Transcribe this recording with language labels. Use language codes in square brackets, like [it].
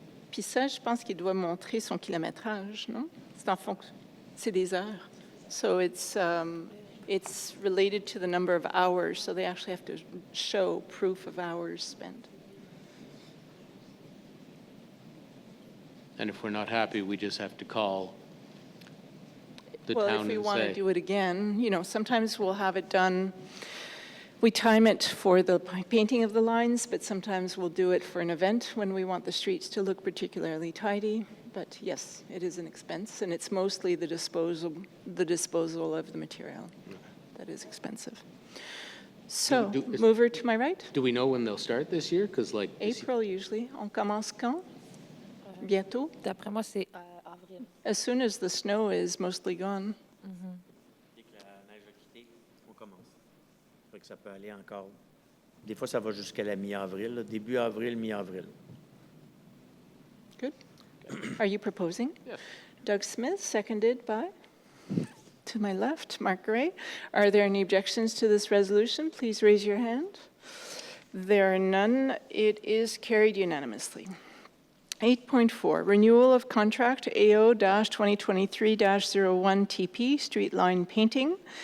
[fr] Puis ça, je pense qu'il doit montrer son kilométrage, non? C'est en fonction, c'est des heures. [en] So it's related to the number of hours, so they actually have to show proof of hours spent. And if we're not happy, we just have to call the Well, if town we and want to say, do it again, you know, sometimes we'll have it done, we time it for the painting of the lines, but sometimes we'll do it for an event when we want the streets to look particularly tidy. But yes, it is an expense, and it's mostly the disposal of the material that is expensive. So, mover to my right? do we know when they'll start this year? Because like, April usually. [fr] On commence quand? Bientôt? D'après moi, c'est avril. [en] As soon as the snow is mostly gone. [fr] Dès que la neige a quitté, on commence. Fait que ça peut aller encore. Des fois, ça va jusqu'à la mi-avril, là, début avril, mi-avril. [en] Good. Are you proposing? Yes. Doug Smith, seconded by, to my left, Mark Gray. Are there any objections to this resolution? Please raise your hand. There are none. It is carried unanimously. 8.4, renewal of contract AO-2023-01 TP, street line painting.